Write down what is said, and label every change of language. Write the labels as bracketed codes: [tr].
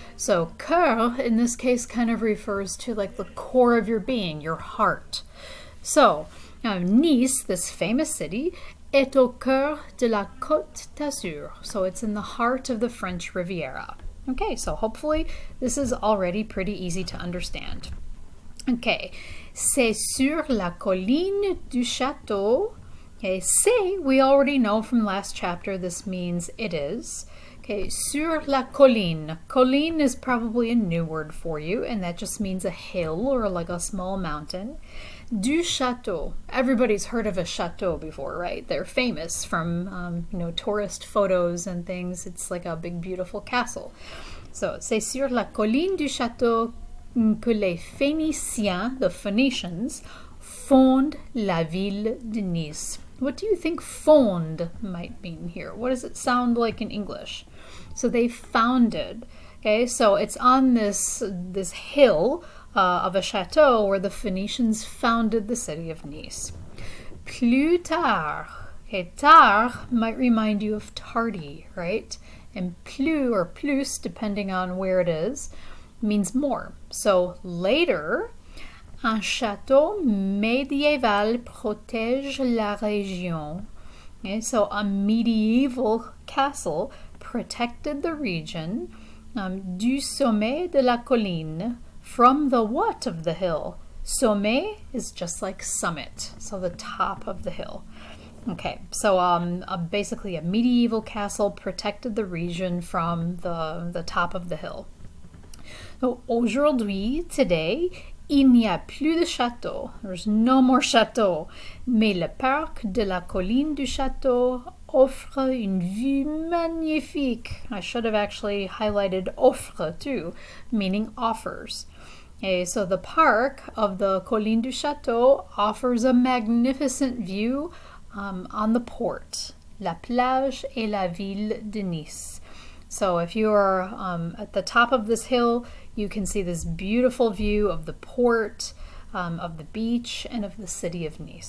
[en] So cœur in this case kind of refers to like the core of your being, your heart. So Nice, this famous city, [fr] est au cœur de la Côte d'Azur. [en] So it's in the heart of the French Riviera. Okay, so hopefully this is already pretty easy to understand. [fr] Okay, c'est sur la colline du château. [en] Okay, c'est, we already know from last chapter, this means it is. Okay, [fr] sur la colline. [en] Colline is probably a new word for you, and that just means a hill or like a small mountain. [fr] Du château. [en] Everybody's heard of a chateau before, right? They're famous from, tourist photos and things. It's like a big, beautiful castle. [fr] So, c'est sur la colline du château que les Phéniciens, [en] the Phoenicians, [fr] fondent la ville de Nice. [en] What do you think fond might mean here? What does it sound like in English? So they founded. Okay, so it's on this hill of a chateau where the Phoenicians founded the city of Nice. [fr] Plus tard. [en] Okay, tard might remind you of tardy, right? And plus or plus, depending on where it is, means more. So later, [fr] un château médiéval protège la région. [en] Okay, so a medieval castle protected the region [fr] du sommet de la colline, [en] from the what of the hill? Sommet is just like summit, so the top of the hill. Okay, so basically a medieval castle protected the region from the top of the hill. [fr] So aujourd'hui, [en] today, [fr] il n'y a plus de château. [en] There's no more château. [fr] Mais le parc de la colline du château offre une vue magnifique. [en] I should have actually highlighted offre too, meaning offers. Okay, so the park of the colline du château offers a magnificent view on the port, [fr] la plage et la ville de Nice. [en] So if you are at the top of this hill, you can see this beautiful view of the port, of the beach, and of the city of Nice.